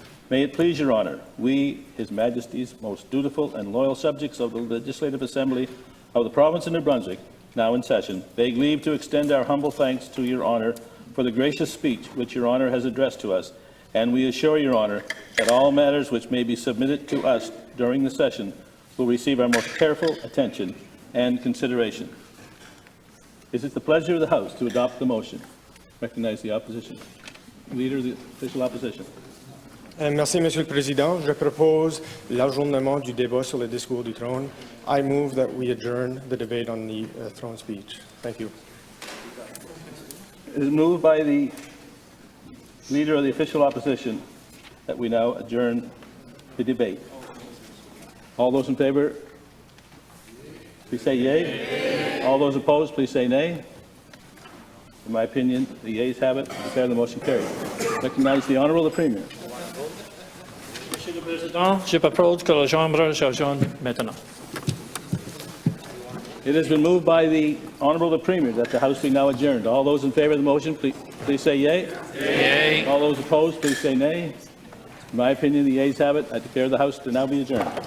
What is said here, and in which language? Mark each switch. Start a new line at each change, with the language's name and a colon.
English: May it please Your Honour, we, His Majesty's most dutiful and loyal subjects of the Legislative Assembly of the Province of New Brunswick, now in session, beg leave to extend our humble thanks to Your Honour for the gracious speech which Your Honour has addressed to us, and we assure Your Honour that all matters which may be submitted to us during the session will receive our most careful attention and consideration. Is it the pleasure of the House to adopt the motion? Recognize the opposition. Leader of the official opposition.
French: Merci, Monsieur le Président. Je propose l'ajournement du débat sur le discours du trône.
English: I move that we adjourn the debate on the throne speech. Thank you. It is moved by the Leader of the official opposition that we now adjourn the debate. All those in favour, please say yea. All those opposed, please say nay. In my opinion, the yeas have it. I declare the motion carried. Recognize the Honourable the Premier.
French: Monsieur le Président, je propose que la Chambre s'adjourne maintenant.
English: It has been moved by the Honourable the Premier that the House be now adjourned. All those in favour of the motion, please say yea. Yea. All those opposed, please say nay. In my opinion, the yeas have it. I declare the House to now be adjourned.